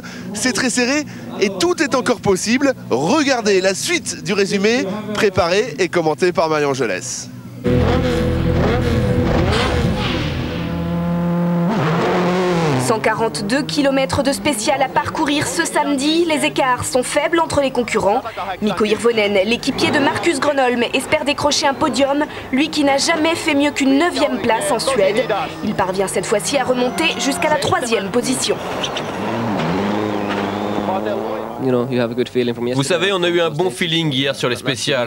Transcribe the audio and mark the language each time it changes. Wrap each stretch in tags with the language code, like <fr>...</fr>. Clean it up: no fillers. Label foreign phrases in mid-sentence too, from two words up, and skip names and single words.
<fr>C'est très serré et tout est encore possible. Regardez la suite du résumé, préparé et commenté par Marion Angelès. 142 km de spécial à parcourir ce samedi. Les écarts sont faibles entre les concurrents. Mikko Hirvonen, l'équipier de Marcus Gronholm, espère décrocher un podium. Lui qui n'a jamais fait mieux qu'une 9e place en Suède. Il parvient cette fois-ci à remonter jusqu'à la 3e position. Vous savez, on a eu un bon feeling hier sur les spéciales.</fr>